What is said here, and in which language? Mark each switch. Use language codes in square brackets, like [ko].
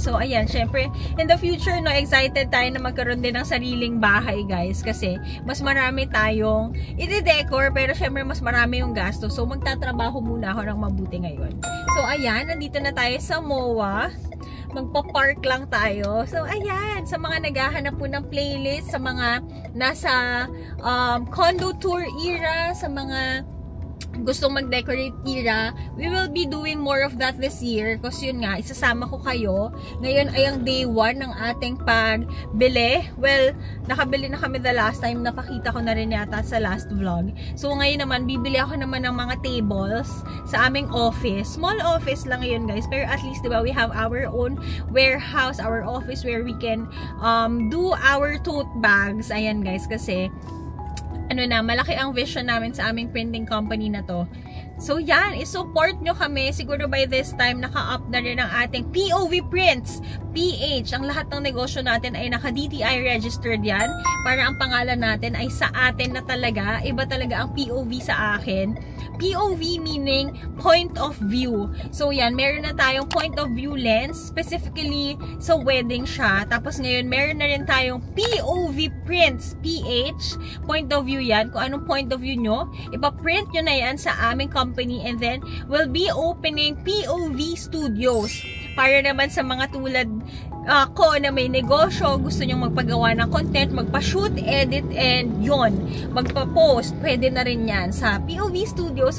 [tl] So ayan, syempre, in the future, no, excited tayo na magkaroon din ng sariling bahay guys, kasi mas marami tayong i-decor, pero syempre mas marami yung gasto. So magtatrabaho muna ako ng mabuti ngayon. So ayan, nandito na tayo sa MOA. Magpa-park lang tayo. So ayan, sa mga naghahanap po ng playlist, sa mga nasa condo tour era, sa mga gustong mag-decorate tira, [en] we will be doing more of that this year. [tl] Kasi yun nga, isasama ko kayo. Ngayon ay ang day 1 ng ating pagbili. Well, nakabili na kami [en] the last time. [tl] Napakita ko na rin yata sa last vlog. So ngayon naman, bibili ako naman ng mga tables sa aming office. [en] Small office lang yun guys. [tl] Pero at least, diba, [en] we have our own warehouse, our office where we can do our tote bags. [tl] Ayan guys, kasi ano na, malaki ang vision namin sa aming printing company na to. So yan, isupport nyo kami. Siguro by this time, naka-up na rin ang ating POV Prints, PH. Ang lahat ng negosyo natin ay naka-DTI registered yan. Para ang pangalan natin ay sa atin na talaga. Iba talaga ang POV sa akin. [en] POV meaning point of view. So yan, [tl] meron na tayong [en] point of view lens. [tl] Specifically sa wedding siya. Tapos ngayon, meron na rin tayong POV Prints, PH. Point of view yan. Kung anong point of view nyo, ipaprint nyo na yan sa aming company, [en] and then we'll be opening POV Studios [tl] para naman sa mga tulad ko na may negosyo, gusto nyong magpagawa ng content, magpa-shoot, edit, and yon, magpa-post, pwede na rin yan sa POV Studio.